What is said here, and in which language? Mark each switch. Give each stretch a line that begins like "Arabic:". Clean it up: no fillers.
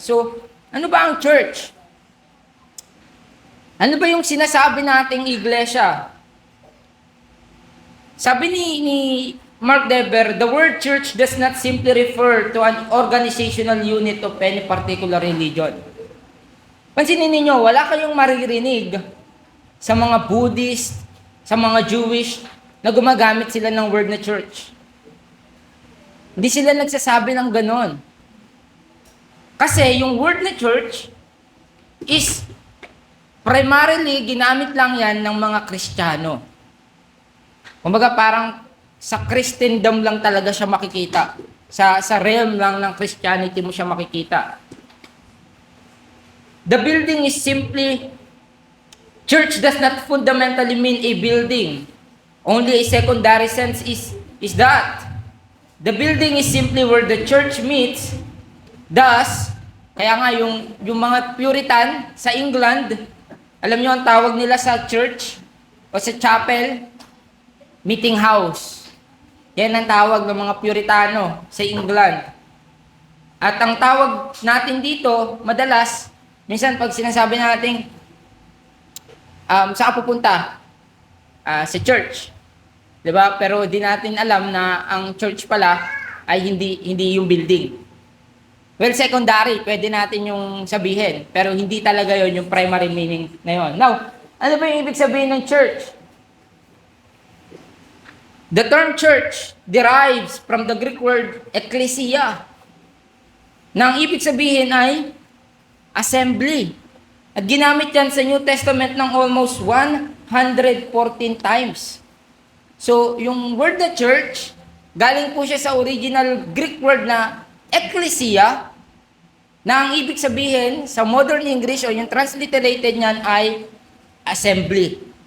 Filipino: So, ano ba ang church? Ano ba yung sinasabi nating iglesia?
English: Sabi ni Mark Dever, the word church does not simply refer to an organizational unit of any particular religion.
Filipino: Pansinin ninyo, wala kayong maririnig sa mga Buddhist, sa mga Jewish, na gumagamit sila ng word na church. Hindi sila nagsasabi ng ganon. Kasi yung word na church is primarily ginamit lang yan ng mga Kristiyano. Kumbaga parang sa Christendom lang talaga siya makikita. Sa realm lang ng Christianity mo siya makikita.
English: The building is simply, church does not fundamentally mean a building. Only a secondary sense is that. The building is simply where the church meets.
Filipino: Thus, kaya nga yung mga Puritan sa England, alam niyo ang tawag nila sa church o sa chapel? Meeting house. Yan ang tawag ng mga Puritano sa England. At ang tawag natin dito, madalas, minsan pag sinasabi natin, saan pupunta? Sa church. 'Di ba? Pero di natin alam na ang church pala ay hindi yung building. Well, secondary, pwede natin yung sabihin, pero hindi talaga 'yon yung primary meaning na 'yon. Now, ano ba yung ibig sabihin ng church?
English: The term church derives from the Greek word ekklesia.
Filipino: Na ang ibig sabihin ay assembly. At ginamit yan sa New Testament ng almost 114 times. So, yung word na church, galing po siya sa original Greek word na ekklesia, na ang ibig sabihin sa modern English o yung transliterated niyan ay assembly.